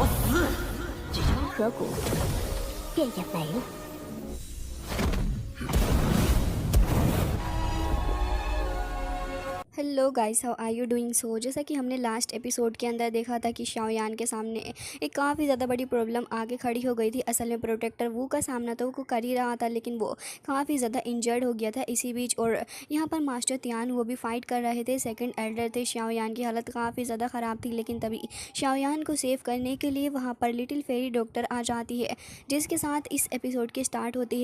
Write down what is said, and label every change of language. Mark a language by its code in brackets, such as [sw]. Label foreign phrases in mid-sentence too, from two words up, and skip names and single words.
[zh] 只是河谷便也没了。 [en] hello guys, how are you doing. [hi] सो जैसा कि हमने [en] last episode [hi] के अंदर देखा था कि शाओयान के सामने एक काफ़ी ज़्यादा बड़ी प्रॉब्लम आगे खड़ी हो गई थी। असल में प्रोटेक्टर वू का सामना तो वो कर ही रहा था, लेकिन वो काफ़ी ज़्यादा इंजर्ड हो गया था इसी बीच। और यहाँ पर मास्टर तियान वो भी फाइट कर रहे थे, [en] second elder [hi] थे। शाओयान की हालत काफ़ी ज़्यादा ख़राब थी, लेकिन तभी शाओयान को सेव करने के लिए वहाँ पर [en] little fairy doctor [hi] आ जाती है, जिसके साथ इस एपिसोड की स्टार्ट होती है।